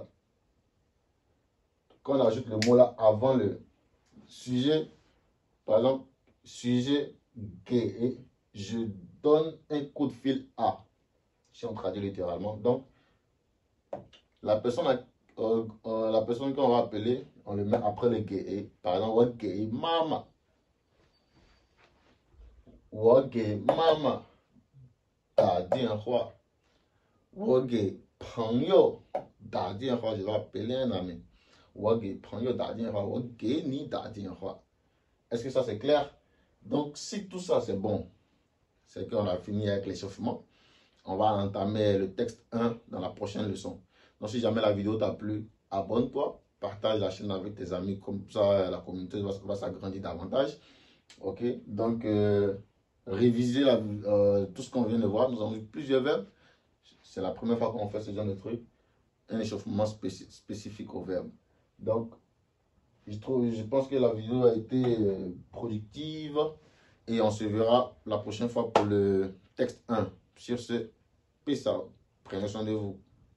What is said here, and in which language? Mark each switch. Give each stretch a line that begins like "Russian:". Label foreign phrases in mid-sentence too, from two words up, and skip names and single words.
French: Quand on ajoute le mot là avant le sujet, par exemple, sujet ge, je donne un coup de fil à. Si on traduit littéralement. Donc, la personne qu'on va appeler, on le met après le ge. Par exemple,
Chinese: 给妈妈。我给妈妈. 打电话。我给朋友. 打电话,
French: je dois appeler un ami.
Chinese: 我给朋友打电话. 我给你打电话.
French: Est-ce que ça c'est clair? Donc, si tout ça c'est bon, c'est qu'on a fini avec l'échauffement. On va entamer le texte 1 dans la prochaine leçon. Donc, si jamais la vidéo t'a plu, abonne-toi, partage la chaîne avec tes amis, comme ça la communauté va s'agrandir davantage. Ok, donc réviser tout ce qu'on vient de voir. Nous avons vu plusieurs verbes. C'est la première fois qu'on fait ce genre de truc. Un échauffement spécifique au verbe. Donc, je pense que la vidéo a été productive. Et on se verra la prochaine fois pour le texte 1. Sur ce,
English: peace out.
French: Prenez soin de vous.